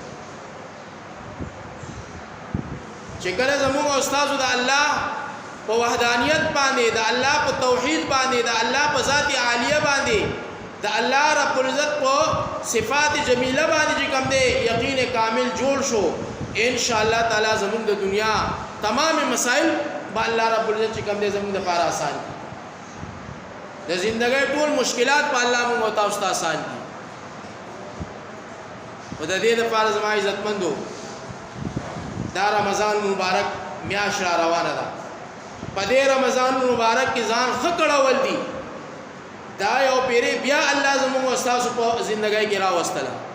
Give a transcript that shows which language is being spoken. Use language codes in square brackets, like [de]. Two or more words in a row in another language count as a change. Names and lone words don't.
[ps] چې کله زموږ استاد د الله په وحدانیت باندې د الله په توحید باندې د الله په ذات عالیه باندې د [ar] الله رب العزت [ps] په صفات جمیله باندې چې کوم دی یقین کامل جوړ شو [ar] ان شاء الله تعالی [ps] زموږ د دنیا تمام مسائل با [ar] الله رب العزت [ps] چې کوم دې زموږ لپاره آسان دي د ژوندۍ ټول مشکلات په الله موږ او تاسو ته آسان دي او د دې لپاره زما عزتمندو دا رمضان مبارک میاشت را روانه ده په دې رمضان مبارک کې ځان خکړول دي دا یو پیری بیا الله زموږ او تاسو په ژوندۍ کې راوستله